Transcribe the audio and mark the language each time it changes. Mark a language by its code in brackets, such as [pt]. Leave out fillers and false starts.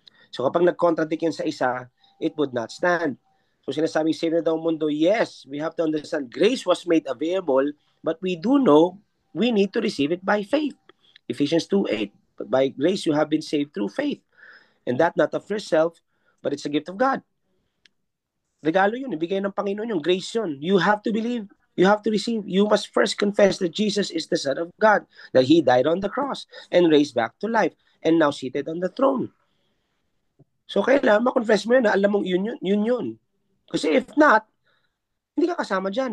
[tl] So, kapag nag-contradict yun sa isa, [en] it would not stand. [tl] So, sinasabing saved na daw ang mundo, [en] yes, we have to understand grace was made available, but we do know we need to receive it by faith. Ephesians 2:8. But by grace you have been saved through faith. And that not of yourself, but it's a gift of God. [tl] Regalo yun, ibigay ng Panginoon yung grace yun. [en] You have to believe, you have to receive. You must first confess that Jesus is the Son of God, that He died on the cross and raised back to life and now seated on the throne. [tl] So kailangan ma-confess mo yun na alam mong yun. Kasi [en] if not, [tl] hindi ka kasama dyan.